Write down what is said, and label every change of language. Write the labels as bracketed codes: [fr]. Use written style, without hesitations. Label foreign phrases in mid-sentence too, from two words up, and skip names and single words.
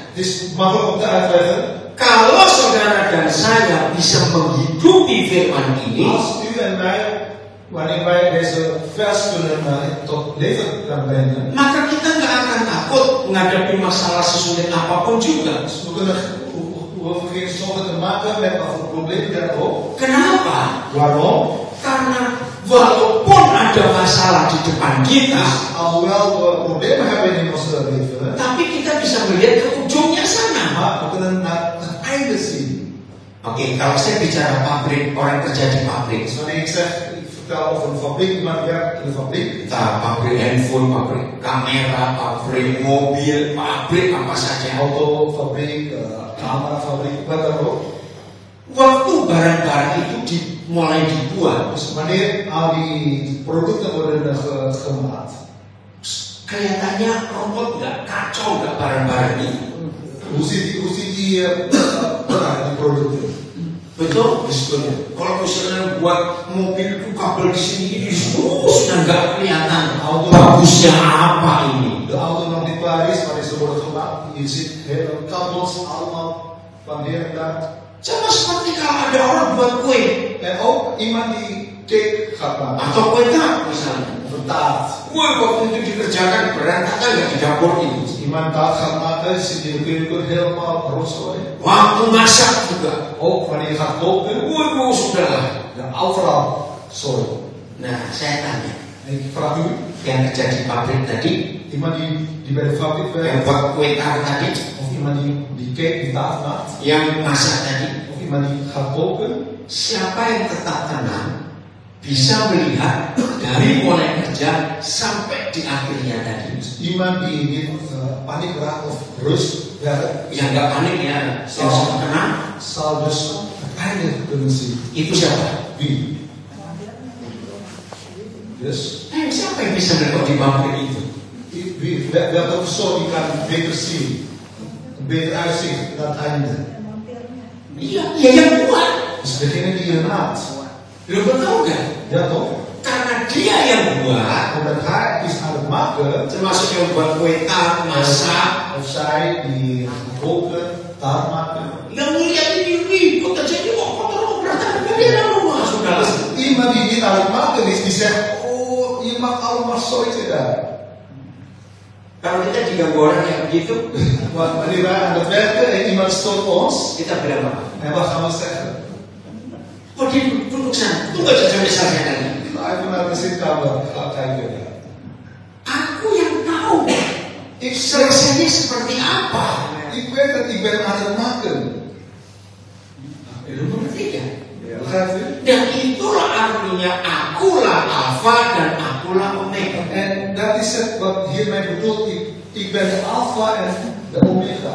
[nl] Het is makkelijk om te uitleggen. [id] Kalau saudara dan saya bisa menghidupi firman ini, [nl] Als u en mij, wanneer wij deze vers kunnen tot leven gaan brengen, [id] maka kita nggak akan takut menghadapi masalah sesulit apapun juga. [nl] we hoeven geen zorgen te maken met wat voor problemen dan ook. [id] Kenapa? [nl] Waarom? [id] Karena walaupun ada masalah di depan kita, [nl] Alhoewel we problemen hebben in ons leven, [id] tapi kita bisa melihat ke ujungnya sana. [nl] maar we kunnen naar het einde zien. [id] Oke, kalau saya bicara pabrik, orang kerja di pabrik, [nl] Dus wanneer ik zeg, ik vertel over een fabriek, iemand werkt in een fabriek, [id] entah pabrik handphone, pabrik kamera, pabrik mobil, pabrik apa saja. [nl] autofabriek, camerafabriek, wat dan ook. [id] Waktu barang-barang itu mulai dibuat, [nl] Dus wanneer al die producten worden gemaakt, [id] kelihatannya robot nggak, kacau nggak barang-barang ini. [nl] hoe ziet die producten? [id] Betul? Kalau misalnya buat mobil itu kabel di sini ini sudah nggak kelihatan bagusnya apa ini. [nl] De auto nog niet klaar is, maar ze worden gemaakt. Je ziet hele kabels allemaal van hier en daar. [id] Sama seperti kalau ada orang buat kue [nl] En ook iemand die cake gaat maken. [id] atau kue tart misalnya. [nl] Of een taart. [id] Kue waktu itu dikerjakan berantakan nggak di dapur ini. [nl] Iemand taart gaat maken, zit in de keuken helemaal rotzooi. [id] Waktu masak juga. [nl] Ook wanneer je gaat koken, [id] Kue sudah. [nl] ja, overal zooi. [id] Nah, saya tanya, [nl] En ik vraag u, [id] yang kerja di pabrik tadi, [nl] iemand die bij de fabriek [id] yang [nl] werkt, [id] buat kue tart tadi, [nl] of iemand die cake, die taart maakt, [id] yang masak tadi, [nl] of iemand die gaat koken, [id] siapa yang tetap tenang bisa melihat dari mulai kerja sampai di akhirnya tadi. [nl] iemand die niet paniek raakt of rust werkt, [id] Yang nggak panik ya, yang sudah tenang, [nl] zal dus het einde kunnen zien. [id] itu siapa? [nl] Wie? Dus, [id] Siapa yang bisa melihat di pabrik itu? [nl] welke persoon die kan beter zien, een beter uitzicht naar het einde? [id] Iya, yang buat. [nl] Dus degene die je maakt. [id] Lu tahu nggak? [nl] Ja toch? [id] Karena dia yang buat, [nl] Omdat hij is aan het maken, [id] termasuk yang buat kue tart, masak, [nl] of zij die koken, taart maken. [id] yang melihat ini ribet aja ini kok kotor berantakan dia rumah sudah. [nl] Iemand die niet aan het maken is, die zegt, oh, je maakt allemaal zoiets daar. [id] Kalau kita diganggu orang yang begitu, [nl] Want wanneer wij aan het werken en iemand stoort ons, [id] kita bilang apa? [nl] en wat gaan we zeggen? [id] Oh dia duduk sana, tunggu saja misalnya tadi. [nl] Even naar de zitkamer gaan kijken. [id] Aku yang tahu selesainya seperti apa. [nl] Ik weet dat ik ben aan het maken. [id] Lu mengerti kan? [nl] Begrijpt u? [id] Dan itulah artinya akulah Alfa dan akulah Omega. [nl] En dat is het wat hiermee bedoelt. Ik ben de Alpha en de Omega.